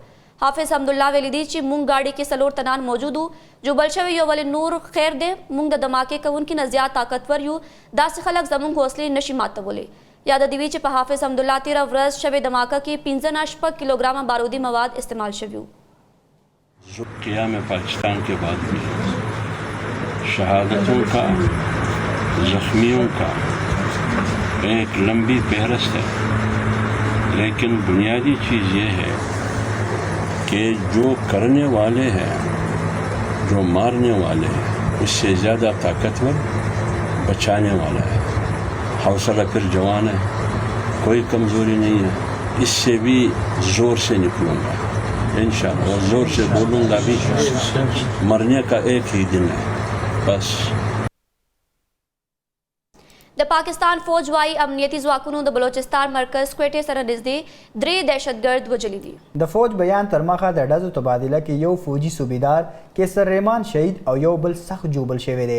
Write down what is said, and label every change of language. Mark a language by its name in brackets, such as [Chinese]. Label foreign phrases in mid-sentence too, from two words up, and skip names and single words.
[Pashto] حافظ حمدالله ویلي دي چې موږ ګاډي کې څلور تنان موجود وو جوبل شوي یو ولې نور خیر دی موږ د دماکې کوونکي نه زیات طاقتور یو. داسې خلک زموږ حوصلې نشي ماتولی. یاد دی چې په حافظ حمدالله 13 ورځ شوې دماکه کې 15 کیلوګرام بارودی مواد استعمال شوي وو. [Urdu] قیام پاکستان کے بعد بھی شہادتوں کا زخمیوں کا ایک لمبی فہرست ہے، لیکن بنیادی چیز یہ ہے کہ جو کرنے والے ہیں، جو مارنے والے ہیں، اس سے زیادہ طاقتور بچانے والا ہے. حوصلہ پھر جوان ہے، کوئی کمزوری نہیں ہے. اس سے بھی زور سے نکلوں گا انشاءاللہ، اور زور سے بولوں گا بھی. مرنے کا ایک ہی دن ہے بس. [Pashto] د پاکستان فوج وايي امنیتي ځواکونو د بلوچستان مرکز کوټې سره نږدې 3 دهشتګرد وژلي دي. د فوج بیان تر مخه د ډزو تبادله کې یو فوجي صوبیدار کیسر رحمان شهید او یو بل سخت جوبل شوی دی.